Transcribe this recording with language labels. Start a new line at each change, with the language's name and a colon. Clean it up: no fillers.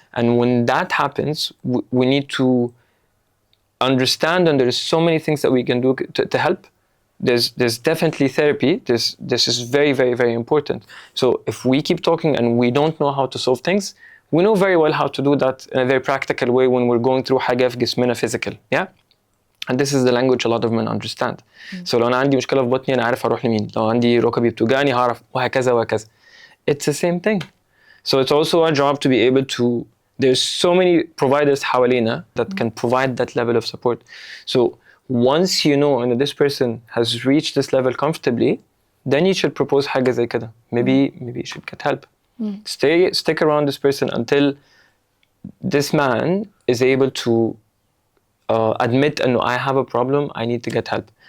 English: And when that happens, we need to understand, and there's so many things that we can do to help. There's definitely therapy. This is very, very, very important. So if we keep talking and we don't know how to solve things, we know very well how to do that in a very practical way when we're going through
Arabic: حاجة في جسمنا
English: physical. Yeah? And this is the language a lot of men understand.
Arabic: So لو أنا عندي مشكلة في بطني أنا عارف أروح لمين. لو عندي ركبي بتوجعني هعرف وهكذا وهكذا.
English: It's the same thing. So it's also our job to be able to, there's so many providers
Arabic: حوالينا
English: that can provide that level of support. So once you know and this person has reached this level comfortably, then you should propose
Arabic: حاجة زي كده.
English: Maybe you should get help. Stick around this person until this man is able to admit, no, I have a problem, I need to get help.